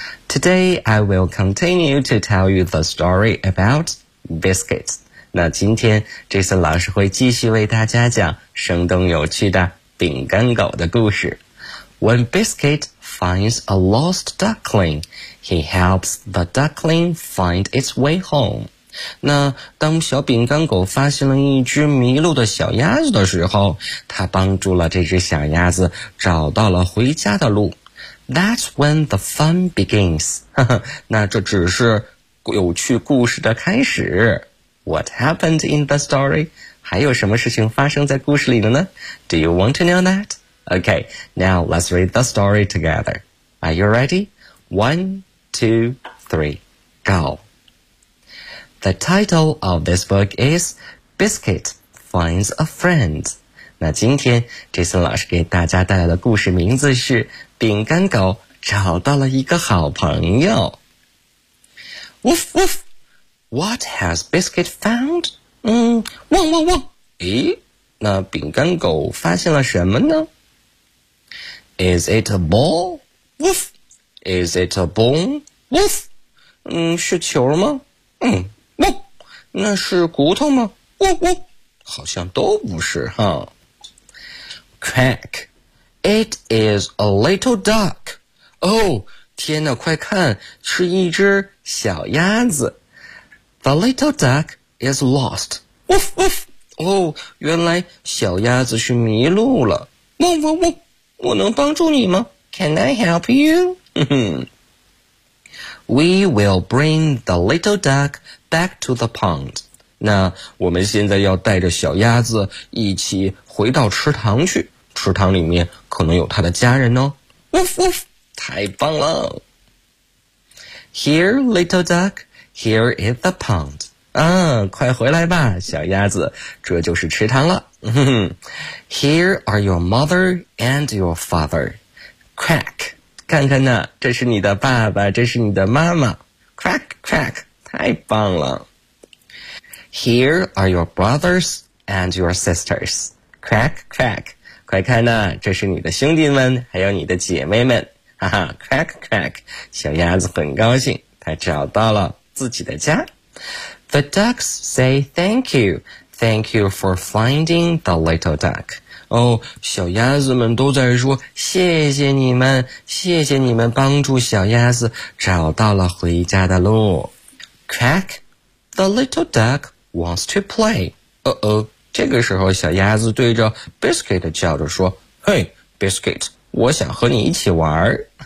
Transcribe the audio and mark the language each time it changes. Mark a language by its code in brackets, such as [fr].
[en] Today, I will continue to tell you the story about biscuits. [zh] 那今天 Jason 老师会继续为大家讲生动有趣的饼干狗的故事。 [en] When Biscuit finds a lost duckling, he helps the duckling find its way home. [zh] 那当小饼干狗发现了一只迷路的小鸭子的时候，他帮助了这只小鸭子找到了回家的路。 [en] That's when the fun begins. [zh] 那这只是有趣故事的开始。 [en] What happened in the story? [zh] 还有什么事情发生在故事里了呢？ [en] Do you want to know that? Okay, now let's read the story together. Are you ready? 1, 2, 3, go. The title of this book is Biscuit Finds a Friend. [zh] 那今天 Jason 老师给大家带来的故事名字是饼干狗找到了一个好朋友。 [en] Woof, woof! What has Biscuit found? [zh] 汪汪汪！咦，那饼干狗发现了什么呢？ [en] Is it a ball? Woof! Is it a bone? Woof! [zh] 是球吗？ [en] Woof! [zh] 那是骨头吗？ [en] Woof! Woof! [zh] 好像都不是哈。Crack! [en] It is a little duck! Oh! [zh] 天哪，快看，是一只小鸭子。 [en] The little duck is lost. Woof! Woof! [zh] 哦，原来小鸭子是迷路了。 [en] Woof! Woof! Woof! [zh] 我能帮助你吗？ [en] Can I help you? We will bring the little duck back to the pond. [zh] 那我们现在要带着小鸭子一起回到池塘去，池塘里面可能有它的家人哦。 [en] Woof woof! [zh] 太棒了。 [en] Here, little duck, here is the pond. [zh] 啊，快回来吧，小鸭子，这就是池塘了。 [en] Here are your mother and your father. Crack. [zh] 看看呢，这是你的爸爸，这是你的妈妈。 Crack, crack. 太棒了。 [en] Here are your brothers and your sisters. Crack, crack. [zh] 快看呐、这是你的兄弟们还有你的姐妹们。哈哈 crack crack, 小鸭子很高兴它找到了自己的家。 [en] The ducks say thank you, thank you for finding the little duck. [zh] 哦，小鸭子们都在说谢谢你们，谢谢你们帮助小鸭子找到了回家的路。 [en] Crack, the little duck wants to play. [zh] 这个时候小鸭子对着 Biscuit 叫着说 [en] Hey, Biscuit, [zh] 我想和你一起玩。